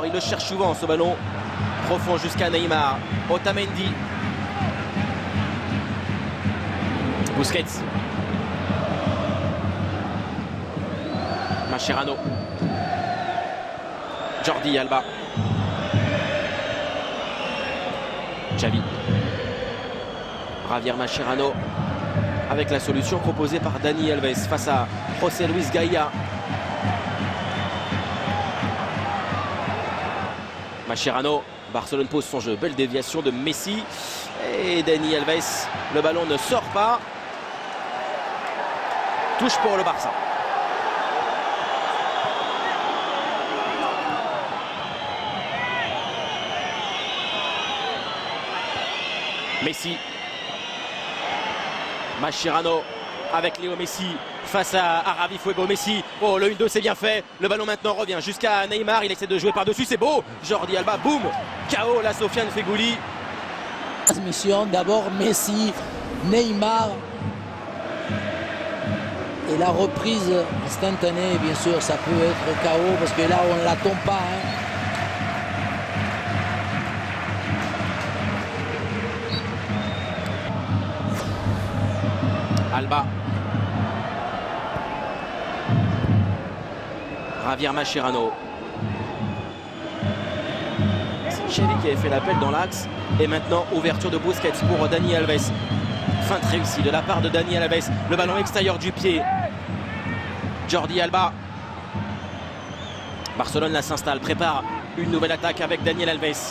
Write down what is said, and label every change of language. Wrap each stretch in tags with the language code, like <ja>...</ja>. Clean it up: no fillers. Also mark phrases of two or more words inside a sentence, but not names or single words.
<fr>Il le cherche souvent ce ballon. Profond jusqu'à Neymar. Otamendi. Busquets. Mascherano. Jordi Alba. Xavi. Javier Mascherano avec la solution proposée par Dani Alves face à José Luis Gaia. Mascherano. Barcelone pose son jeu. Belle déviation de Messi. Et Dani Alves. Le ballon ne sort pas. Touche pour le Barça. Messi. Mascherano avec Léo Messi face à Javi Fuego. Messi. Oh, le 1-2, c'est bien fait. Le ballon maintenant revient jusqu'à Neymar. Il essaie de jouer par-dessus. C'est beau. Jordi Alba. Boum. KO la Sofiane Fegoli. Transmission d'abord Messi, Neymar. Et la reprise instantanée, bien sûr, ça peut être KO parce que là, on ne l'attend pas. Alba. Javier Mascherano. C'est Xavi qui avait fait l'appel dans l'axe. Et maintenant, ouverture de Busquets pour Dani Alves. Feinte réussie de la part de Dani Alves. Le ballon extérieur du pied. Jordi Alba. Barcelone là s'installe, prépare une nouvelle attaque avec Daniel Alves.</fr>